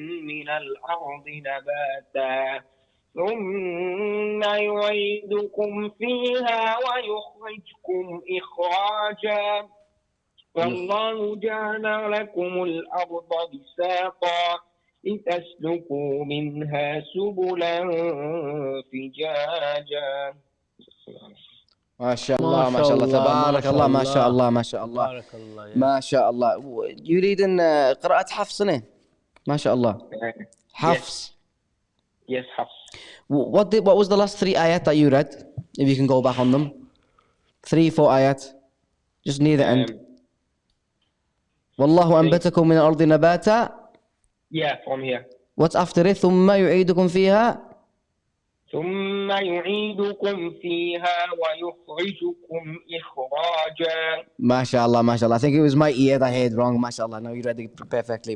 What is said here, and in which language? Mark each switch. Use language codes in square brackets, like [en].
[ar] من الأرض نباتا ثم يعيدكم فيها ويخرجكم إخراجا والله جعل لكم الأرض بساطا لتسلكوا منها سبلا فجاجا. ما شاء الله ما شاء الله تبارك الله ما شاء الله ما شاء الله تبارك الله. ما شاء الله. يريد أن قراءة حفص ما شاء الله. حفص. [en] Yes, حفص. What was the last 3 ayat that you read? If you can go back on them. 3, 4 ayat. Just near the end. [ar] والله أنبتكم من الأرض نباتا. [en] Yeah, from here. What's after it? [ar] ثم يعيدكم فيها. ثم يعيدكم فيها ويخرجكم إخراجا. ما شاء الله ما شاء الله. [en] I think it was my ear that I heard wrong. [ar] ما شاء الله. [en] No, you read it perfectly.